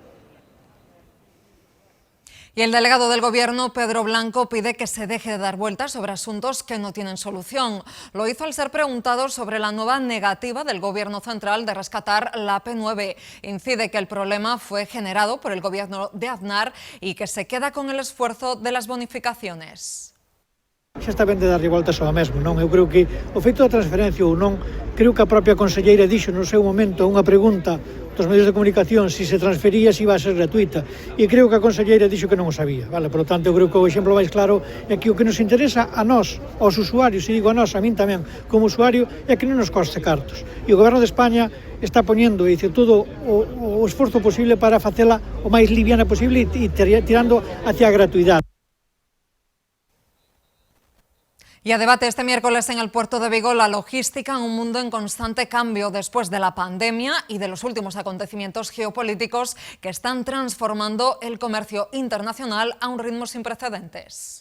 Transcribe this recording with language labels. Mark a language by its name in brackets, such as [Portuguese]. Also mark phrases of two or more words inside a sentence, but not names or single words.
[Spanish] Y el delegado del Gobierno, Pedro Blanco, pide que se deje de dar vueltas sobre asuntos que no tienen solución. Lo hizo al ser preguntado sobre la nueva negativa del Gobierno central de rescatar la P9. Incide que el problema fue generado por el Gobierno de Aznar y que se queda con el esfuerzo de las bonificaciones. [Galician] Xa está ben de darlle voltas ao mesmo, non? Eu creo que o feito da transferencia ou non, creo que a propia conselleira dixo no seu momento unha pregunta dos medios de comunicación se se transfería, se iba a ser gratuita, e creo que a conselleira dixo que non o sabía, vale? [Spanish] Por lo tanto, [Galician] eu creo que o exemplo máis claro é que o que nos interesa a nós, aos usuarios, e digo a nós, a min tamén, como usuario, é que non nos coste cartos. E o Goberno de España está poñendo, e todo o esforzo posible para facela o máis liviana posible e tirando hacia a gratuidade. [Spanish] Y a debate este miércoles en el puerto de Vigo la logística en un mundo en constante cambio después de la pandemia y de los últimos acontecimientos geopolíticos que están transformando el comercio internacional a un ritmo sin precedentes.